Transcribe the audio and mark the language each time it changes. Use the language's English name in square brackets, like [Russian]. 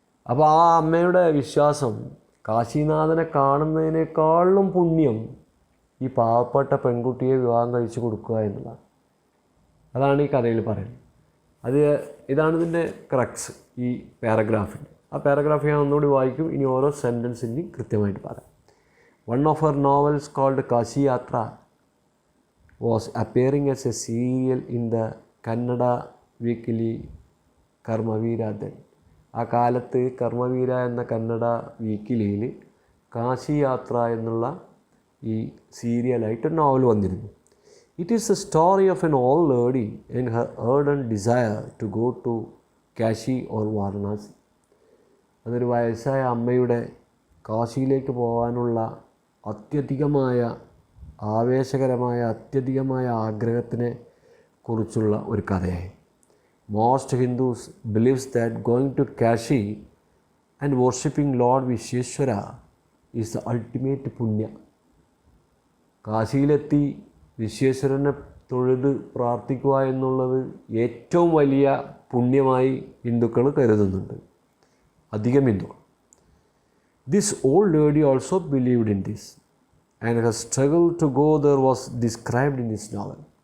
[Malayalam] അപ്പോൾ ആ അമ്മയുടെ വിശ്വാസം കാശിനാഥനെ കാണുന്നതിനേക്കാളും പുണ്യം ഈ പാവപ്പെട്ട പെൺകുട്ടിയെ വിവാഹം കഴിച്ചു കൊടുക്കുക എന്നുള്ളതാണ്. അതാണ് ഈ കഥയിൽ പറയുന്നത്. ഇതാണ് ഇതിൻ്റെ ക്രക്സ് ഈ പാരഗ്രാഫിൻ്റെ. ആ പാരഗ്രാഫ് ഞാൻ ഒന്നുകൂടി വായിക്കും, ഇനി ഓരോ സെൻറ്റൻസിൻ്റെയും കൃത്യമായിട്ട് പറയാം. [English] One of her novels called thulyatha was appearing as a serial in the Kannada weekly Karmaveera. [Malayalam] ആ കാലത്ത് കർമ്മവീര എന്ന കന്നഡ വീക്കിലിയിൽ കാശി യാത്ര എന്നുള്ള ഈ സീരിയലായിട്ട് നോവൽ വന്നിരുന്നു. [English] It is a story of an old lady and her ardent desire to go to Kashi or Varanasi. [Malayalam] അതൊരു വയസ്സായ അമ്മയുടെ കാശിയിലേക്ക് പോകാനുള്ള അത്യധികമായ ആവേശകരമായ അത്യധികമായ ആഗ്രഹത്തിനെ കുറിച്ചുള്ള ഒരു കഥയായി. [English] Most Hindus believes that going to Kashi and worshipping Lord Vishweshwara is the ultimate പുണ്യ. [Malayalam] കാശിയിലെത്തി വിശ്വേശ്വരനെ തൊഴുത് പ്രാർത്ഥിക്കുക എന്നുള്ളത് ഏറ്റവും വലിയ പുണ്യമായി ഹിന്ദുക്കൾ കരുതുന്നുണ്ട്, അധികം ഹിന്ദുക്കൾ. [English] This old lady also believed in this, and her struggle to go there was described in this novel.